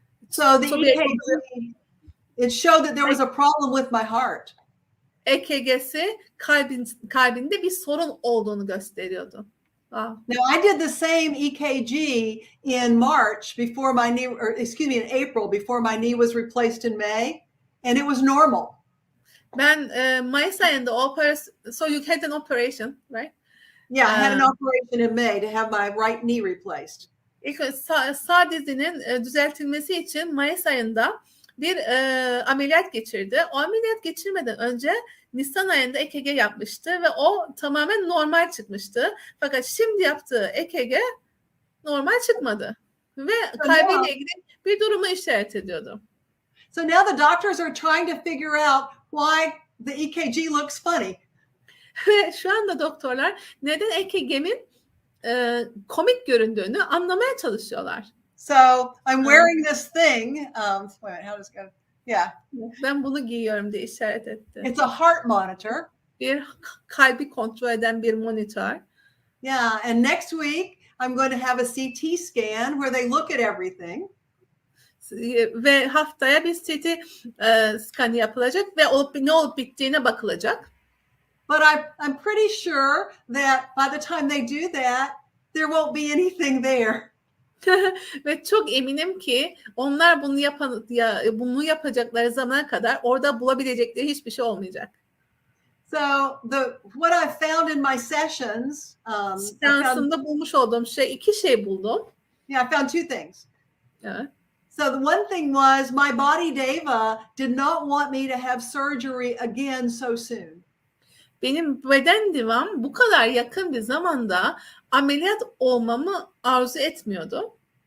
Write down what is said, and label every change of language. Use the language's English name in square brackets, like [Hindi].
[English] So the EKG, it showed that there was a problem with my heart. [Turkish] EKG'si kalbinde bir sorun olduğunu gösteriyordu. [English] Wow. Now I did the same EKG in March before my knee, or excuse me, in April before my knee was replaced in May, and it was normal. [Turkish] Ben Mayıs ayında [English] so you had an operation, right? Yeah, I had an operation in May to have my right knee replaced. [Turkish] İlk sağ dizinin düzeltilmesi için Mayıs ayında bir ameliyat geçirdi. O ameliyat geçirmeden önce Nisan ayında EKG yapmıştı ve o tamamen normal çıkmıştı. Fakat şimdi yaptığı EKG normal çıkmadı ve kalbiyle ilgili bir durumu işaret ediyordu. [English] So now the doctors are trying to figure out why the EKG looks funny. [Turkish] Ve şu anda doktorlar neden EKG'min komik göründüğünü anlamaya çalışıyorlar. [English] So I'm wearing this thing. Wait, how does it go? Yeah. [Turkish] Ben bunu giyiyorum diye işaret etti. [English] It's a heart monitor. [Turkish] Bir kalbi kontrol eden bir monitör. [English] Yeah, and next week I'm going to have a CT scan where they look at everything. [Turkish] Ve haftaya bir CT skanı yapılacak ve ne olup bittiğine bakılacak. [English] But I'm pretty sure that by the time they do that, there won't be anything there. [Turkish] Ve çok eminim ki onlar bunu yapacakları zamana kadar orada bulabilecekleri hiçbir şey olmayacak. [English] So what I found in my sessions, [Turkish] seansımda bulmuş olduğum iki şey buldum. [English] Yeah, I found two things. [Turkish] Evet. [English] So the one thing was my body Deva did not want me to have surgery again so soon. [Turkish] Benim beden divam bu kadar yakın bir zamanda ameliyat olmamı arzu etmiyordu.